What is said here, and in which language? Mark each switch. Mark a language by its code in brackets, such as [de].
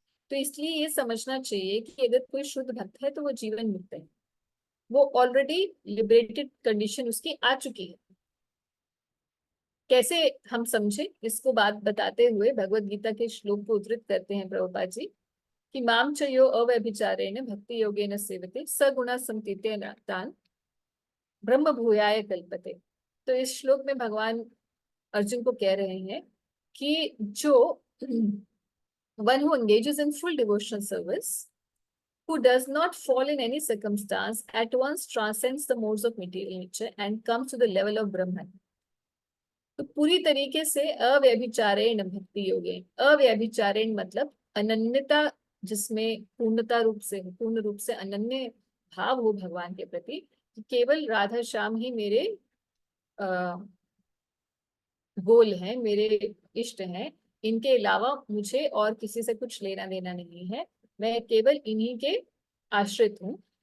[hi] तो इसलिए ये समझना चाहिए कि अगर कोई शुद्ध भक्त है तो वो जीवन मुक्त है, वो ऑलरेडी लिबरेटेड कंडीशन उसकी आ चुकी है। कैसे हम समझे इसको बात बताते हुए भगवत गीता के श्लोक को उद्धृत करते हैं प्रभुपाद जी कि [sa] माम च यो अव्यभिचारेण भक्ति योगेन सेवते सगुणा संतीते तान ब्रह्म भूयाय कल्पते। [hi] तो इस श्लोक में भगवान अर्जुन को कह रहे हैं कि जो [en] one who engages in full devotional service, who does not fall in any circumstance, at once transcends the modes of material nature and comes to the level of Brahman. [hi] तो पूरी तरीके से अव्यभिचारेण भक्ति योगे, अव्यभिचारेण मतलब अनन्यता, जिसमें पूर्ण रूप से अनन्य भाव हो भगवान के प्रति, कि केवल राधा श्याम ही मेरे गोल हैं, मेरे इष्ट हैं, इनके अलावा मुझे और किसी से कुछ लेना देना नहीं है, मैं केवल इन्हीं के आश्रित हूँ।